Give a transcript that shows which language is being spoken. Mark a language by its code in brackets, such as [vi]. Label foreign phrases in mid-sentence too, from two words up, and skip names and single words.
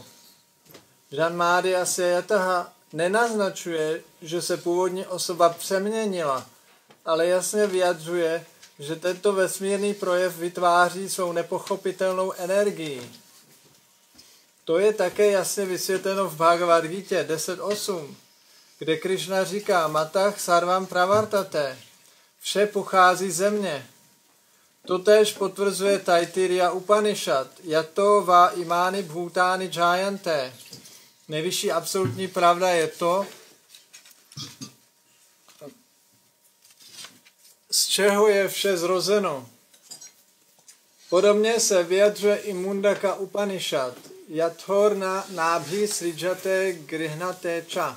[sa] Janmádi aseyataha [cs] nenaznačuje, že se původní osoba přeměnila, ale jasně vyjadřuje, že tento vesmírný projev vytváří svou nepochopitelnou energii. To je také jasně vysvětleno v Bhagavad Gita 10.8, kde Krišna říká [sa] Matah sarvam pravartate, [cs] vše pochází ze mě. Totéž potvrzuje Taittiriya Upanishad, [sa] yato va imani bhutani jayante. [cs] Nejvyšší absolutní pravda je to, z čeho je vše zrozeno. Podobně se vyjadřuje i Mundaka Upanishad. [sa] Yathorna nábhi sridžate grihnate ča.